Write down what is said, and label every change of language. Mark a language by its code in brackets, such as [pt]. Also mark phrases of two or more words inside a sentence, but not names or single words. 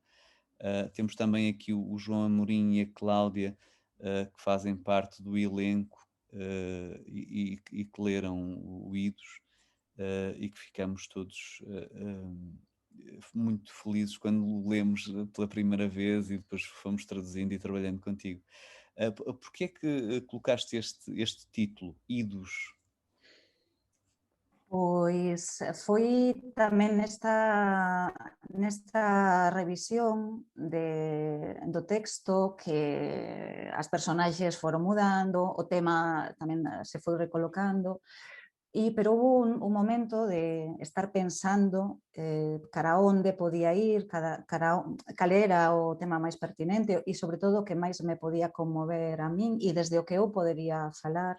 [pt] Temos também aqui o João Amorim e a Cláudia, que fazem parte do elenco e que leram o Idos, e que ficamos todos muito felizes quando o lemos pela primeira vez e depois fomos traduzindo e trabalhando contigo. Porquê é que colocaste este título, Idos? [gl] Pois foi tamén nesta revisión do texto que as personaxes foron mudando, o tema tamén se foi recolocando, pero hubo un momento de estar pensando cara a onde podía ir, cal era o tema máis pertinente e sobre todo o que máis me podía conmover a min e desde o que eu podería falar.